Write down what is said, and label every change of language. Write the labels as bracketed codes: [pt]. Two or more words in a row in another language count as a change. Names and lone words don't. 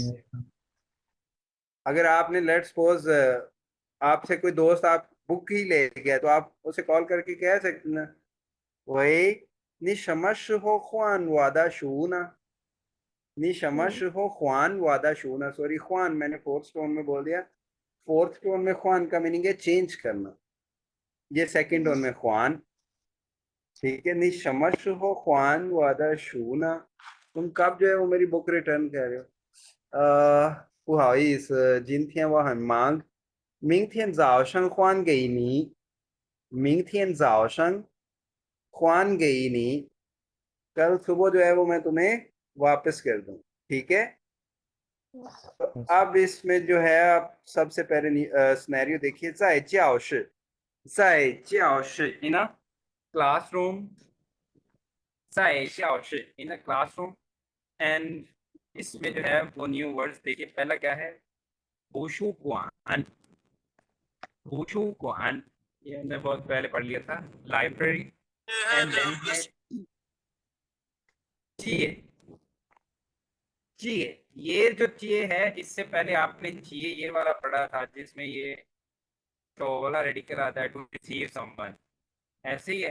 [hi] अगर आपने [en] let's suppose [hi] आपसे कोई दोस्त आप बुक ही ले गया, तो आप उसे कॉल करके कह सकते ना, वही [zh] 你什么时候还我的书呢, 你什么时候还我的书呢. [hi] सॉरी ख्वान मैंने [en] fourth tone [hi] में बोल दिया। [en] fourth tone [hi] में ख्वान का मीनिंग है चेंज करना, ये [en] second tone [hi] में ख्वान। ठीक है। [zh] 你什么时候还我的书呢, [hi] तुम कब जो है वो मेरी बुक रिटर्न कर रहे हो। [zh] 不好意思，今天我很忙，明天早上还给你，明天早上还给你, [hi] कल सुबह जो है वो मैं तुम्हें वापस कर दूं। ठीक है। अब इसमें जो है आप सबसे पहले सिनेरियो देखिए, [zh] 在教室 [en] in a classroom, [zh] 在教室 [en] in a classroom. [hi] एंड इसमें जो है वो [en] new words [hi] देखिए, पहला क्या है, [zh] 图书馆, 图书馆 [hi] ये हमने बहुत पहले पढ़ लिया था, लाइब्रेरी। [en] and then [hi] है 借 ये जो चे है, इससे पहले आपने चे ये वाला पढ़ा था जिसमें ये तो वाला रेडिकल आता है, [en] to receive someone, [hi] ऐसे ही है।